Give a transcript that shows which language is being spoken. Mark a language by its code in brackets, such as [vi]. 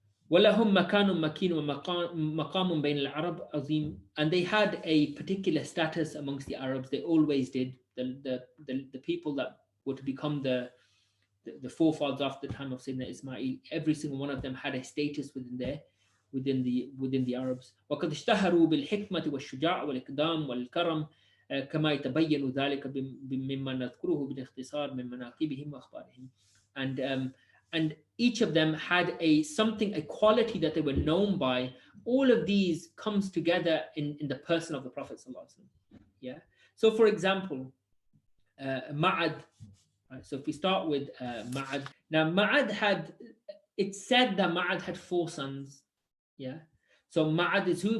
[ar] وَلَهُمْ مَكَانٌ مَكِينٌ وَمَقَامٌ بَيْنَ الْعَرَبِ عَظِيمٌ. [en] And they had a particular status amongst the Arabs. They always did. The people that were to become the forefathers after the time of Sayyidina Ismail, every single one of them had a status within the Arabs. [ar] وَقَدْ اشْتَهَرُوا بِالْحِكْمَةِ وَالشُّجَاعِ وَالْإِقْدَامِ وَالْكَرَمِ كما يتبين ذلك مما نذكره بالاختصار من مناقبهم وأخبارهم. [en] And each of them had a quality that they were known by. All of these comes together in the person of the Prophet ﷺ. Yeah. So, for example, Ma'ad. Right, so if we start with Ma'ad. Now, it's said that Ma'ad had 4 sons. Yeah. So Ma'ad is who?